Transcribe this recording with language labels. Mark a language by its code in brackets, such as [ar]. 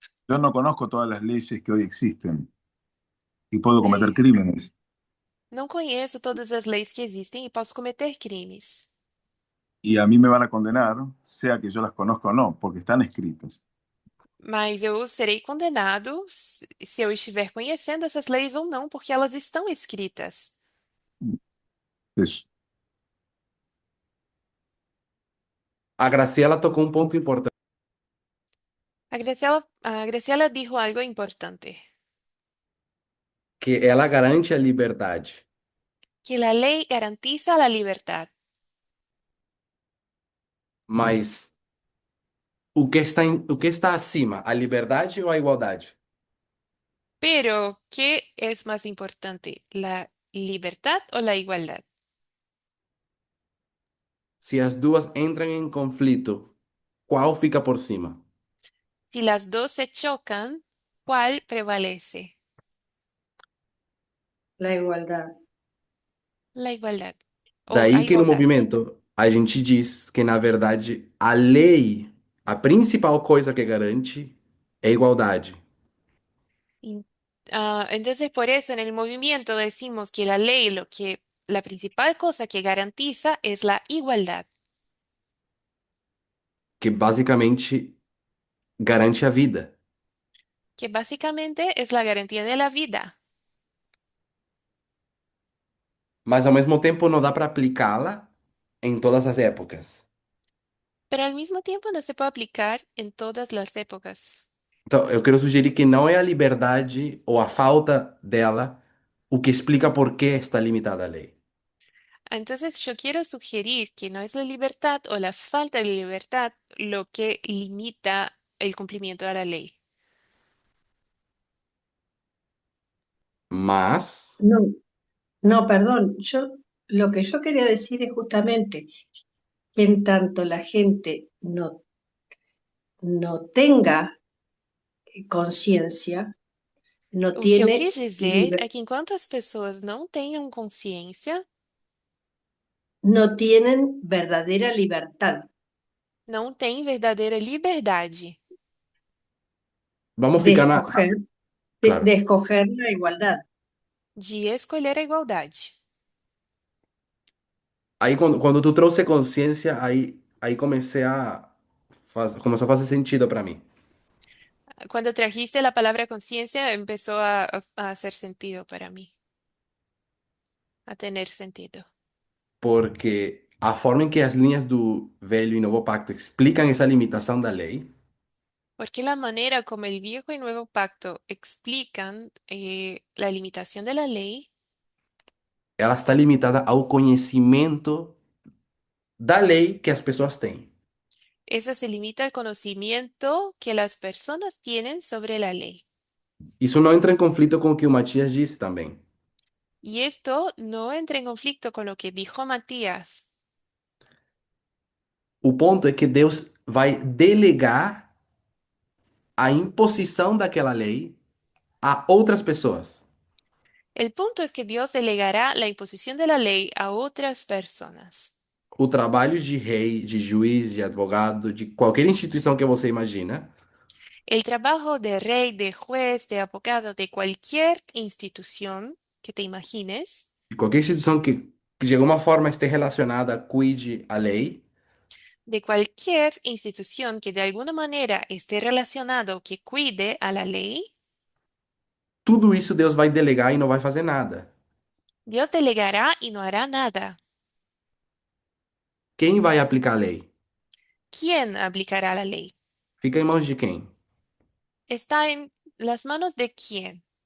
[es] yo no conozco todas las leyes que hoy existen y puedo cometer É, crímenes. [pt] não conheço todas as leis que existem e posso cometer crimes, [es] Y a mí me van a condenar, sea que yo las conozca o no, porque están escritas. [pt] mas eu serei condenado se eu estiver conhecendo essas leis ou não, porque elas estão escritas. [es] Eso. [pt] A Graciela tocou um ponto importante, [es] A Graciela dijo algo importante, [pt] que ela garante a liberdade. [es] que la ley garantiza la libertad, [pt] Mas o que está acima, a liberdade ou a igualdade? [es] pero ¿qué es más importante, la libertad o la igualdad? [pt] Se as duas entram em conflito, qual fica por cima? [es] Si las dos se chocan, ¿Cuál prevalece? La igualdad. La igualdad. O a Daí que no igualdad. [pt] movimento a gente diz que, na verdade, a lei, a principal coisa que garante é igualdade. [es] In- entonces, por eso en el movimiento decimos que la ley, la principal cosa que garantiza es la igualdad, [pt] Que basicamente garante a vida. [es] que básicamente es la garantía de la vida, [pt] Mas ao mesmo tempo não dá para aplicá-la em todas as épocas. [es] pero al mismo tiempo no se puede aplicar en todas las épocas. [pt] Então, eu quero sugerir que não é a liberdade ou a falta dela o que explica por que está limitada a lei. [es] Entonces, yo quiero sugerir que no es la libertad o la falta de libertad lo que limita el cumplimiento de la ley. [pt] Mas, [es] No, no, perdón. Lo que yo quería decir es justamente que en tanto la gente no tenga conciencia, no [pt] O que eu [es] tiene [pt] quis dizer liber- é que enquanto as pessoas não tenham consciência, [es] no tienen verdadera libertad [pt] não têm verdadeira liberdade vamos de ficar na. [es] escoger, de Claro. escoger la igualdad. [pt] de escolher a igualdade. Aí, quando tu trouxe consciência, aí comecei a. Começou a fazer sentido para mim. [es] Cuando trajiste la palabra conciencia, empezó a hacer sentido para mí, a tener sentido. [pt] Porque a forma em que as linhas do Velho e Novo Pacto explicam essa limitação da lei, [es] Porque la manera como el viejo y nuevo pacto explican la limitación de la ley, [pt] ela está limitada ao conhecimento da lei que as pessoas têm. [es] eso se limita al conocimiento que las personas tienen sobre la ley. [pt] Isso não entra em conflito com o que o Matias disse também. [es] Y esto no entra en conflicto con lo que dijo Matías. [pt] O ponto é que Deus vai delegar a imposição daquela lei a outras pessoas. [es] El punto es que Dios delegará la imposición de la ley a otras personas. [pt] O trabalho de rei, de juiz, de advogado, de qualquer instituição que você imagina, [es] El trabajo de rey, de juez, de abogado, de cualquier institución que te imagines, [pt] de qualquer instituição que de alguma forma esteja relacionada, cuide a lei, [es] de cualquier institución que de alguna manera esté relacionado o que cuide a la ley, [pt] tudo isso Deus vai delegar e não vai fazer nada. [es] Dios delegará y no hará nada. [pt] Quem vai aplicar a lei? [es] ¿Quién aplicará la ley? [pt] Fica em mãos de quem? [es] ¿Está en las manos de quién?